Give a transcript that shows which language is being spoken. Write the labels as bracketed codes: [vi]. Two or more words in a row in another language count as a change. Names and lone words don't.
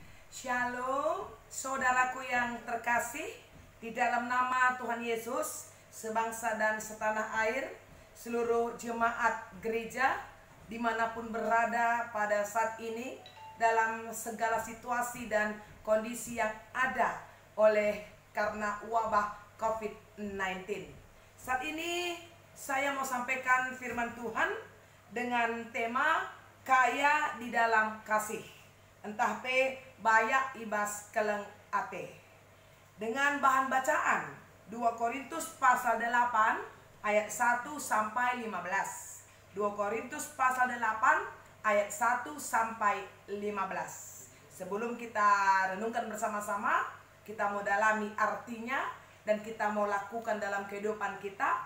[id] Shalom, saudaraku yang terkasih, di dalam nama Tuhan Yesus, sebangsa dan setanah air, seluruh jemaat gereja, dimanapun berada pada saat ini, dalam segala situasi dan kondisi yang ada oleh karena wabah COVID-19. Saat ini saya mau sampaikan firman Tuhan dengan tema kaya di dalam kasih. [btx] Entah pe bayak ibas keleng ate. [id] Dengan bahan bacaan 2 Korintus pasal 8 ayat 1 sampai 15. 2 Korintus pasal 8 ayat 1 sampai 15. Sebelum kita renungkan bersama-sama, kita mau dalami artinya dan kita mau lakukan dalam kehidupan kita.